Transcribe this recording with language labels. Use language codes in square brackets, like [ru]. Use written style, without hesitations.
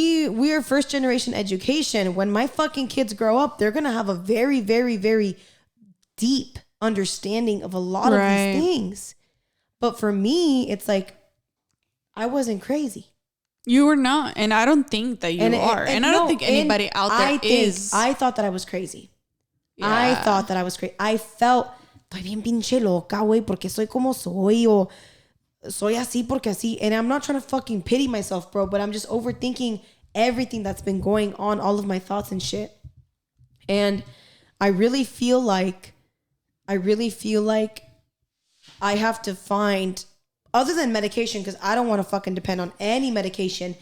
[en] We are first generation education. When my fucking kids grow up, they're going to have a very, very, very deep understanding of a lot of these things. But for me, it's like, I wasn't crazy. You were not. And I don't think that you are. And I don't think anybody out there is. I thought that I was crazy. Yeah. I thought that I was crazy. I felt, [es] estoy bien pinche loca, güey, porque soy como soy, o soy así porque así. [en] And I'm not trying to fucking pity myself, bro, but I'm just overthinking everything that's been going on, all of my thoughts and shit. And I really feel like I have to find, other than medication, because I don't want to fucking depend on any medication.